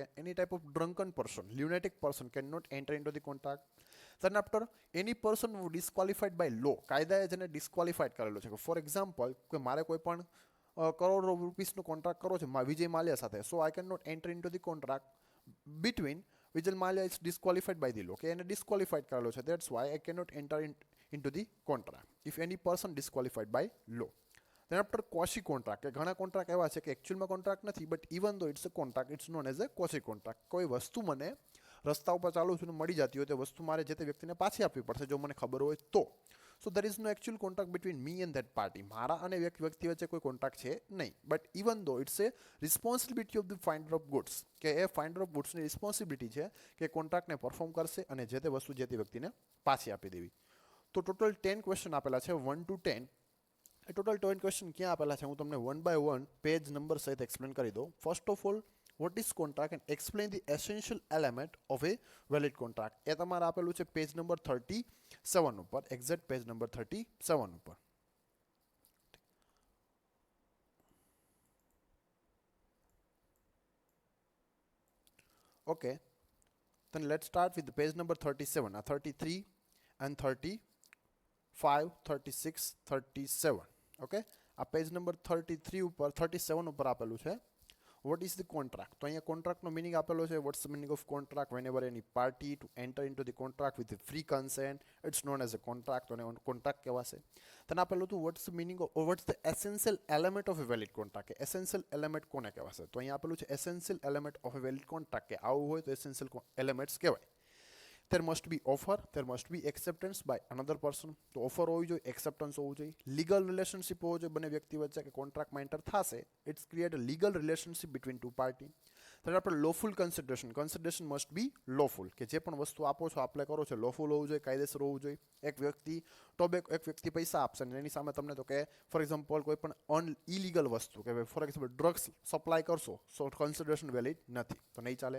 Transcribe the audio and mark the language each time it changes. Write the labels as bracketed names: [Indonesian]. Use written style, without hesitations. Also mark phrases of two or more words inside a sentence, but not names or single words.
[English] Any type of drunken person lunatic person can not enter into the contract. then after any person disqualified by law [Gujarati] કાયદાએ જેને ડિસ્ક્વોલિફાઈડ કરેલો છે કે [English] for example [Gujarati] કે મારે કોઈ પણ કરોડો રૂપીસનો કોન્ટ્રાક્ટ કરો છે વિજય માલ્યા સાથે [English] so I can not enter into the contract between Vijay Mallya is disqualified by the law [Gujarati] કે એને ડિસ્ક્વોલિફાઈડ કરેલો છે [English] that's why I cannot enter into the contract if any person disqualified by law. Then after quasi contract [Gujarati] કે ઘણા કોન્ટ્રાક્ટ એવા છે કે એકચ્યુઅલમાં કોન્ટ્રાક્ટ નથી [English] but even though it's a contract it's known as a quasi contract. [Gujarati] કોઈ વસ્તુ મને રસ્તા ઉપર ચાલુ છું મળી જતી હોય તે વસ્તુ મારે જે તે વ્યક્તિને પાછી આપવી પડશે જો મને ખબર હોય તો. [English] સો there is no actual contract between me and that party. [Gujarati] મારા અને વ્યક્તિ વચ્ચે કોઈ કોન્ટ્રાક્ટ છે નહીં [English] but even though it's a responsibility of the finder of goods [Gujarati] કે એ [English] finder of goodsની [Gujarati] રિસ્પોન્સિબિલિટી છે કે કોન્ટ્રાક્ટને પરફોર્મ કરશે અને જે તે વસ્તુ જે તે વ્યક્તિને પાછી આપી દેવી. તો ટોટલ 10 ક્વેશ્ચન આપેલા છે 1 to 10. એ ટોટલ 10 ક્વેશ્ચન ક્યાં આપેલા છે હું તમને [English] one by one page number [Gujarati] સહિત એક્સપ્લેન કરી દઉં. [English] first of all what is contract and explain the essential element of a valid contract. [Gujarati] એ તમારે આપેલું છે પેજ નંબર 37 ઉપર [English] exact page number [Gujarati] 37 ઉપર. [English] Okay, then let's start with the page number 37. 33 and 35, 36, 37. [Gujarati] Okay, આ [English] page number [Gujarati] 33 ઉપર 37 ઉપર આપેલું છે [English] what is the contract. [Gujarati] તો અહીંયા કોન્ટ્રાક્ટનો મિનિંગ આપેલો છે [English] what's the meaning of contract whenever any party to enter into the contract with a free consent it's known as a contract. [Gujarati] તો એને કોન્ટ્રાક્ટ કહેવાશે. [English] then [Gujarati] આપેલું હતું [English] what's the meaning of or what's the essential element of a valid contract. essential element [Gujarati] કોને કહેવાશે તો અહીંયા આપેલું છે [English] essential element of a valid contract [Gujarati] કે આવું હોય તો [English] essential elements [Gujarati] કહેવાય. [English] there must be offer, there must be acceptance by another person. [Gujarati] તો ઓફર હોવી જોઈએ એક્સેપ્ટન્સ હોવું જોઈએ [English] legal relationship [Gujarati] હોવો જોઈએ બંને વ્યક્તિ વચ્ચે કે કોન્ટ્રાક્ટમાં એન્ટર થશે [English] it's create a legal relationship between two party. [Gujarati] ત્યારે આપણે [English] lawful consideration must be lawful [Gujarati] કે જે પણ વસ્તુ આપો છો એપ્લાય કરો છો લોફુલ હોવું જોઈએ કાયદેસર હોવું જોઈએ. એક વ્યક્તિ પૈસા આપશે અને એની સામે તમને તો કે [English] for example [Gujarati] કોઈ પણ ઇલીગલ વસ્તુ કે [English] for example drugs supply [Gujarati] કરશો [English] so consideration valid [Gujarati] નથી તો નહીં ચાલે.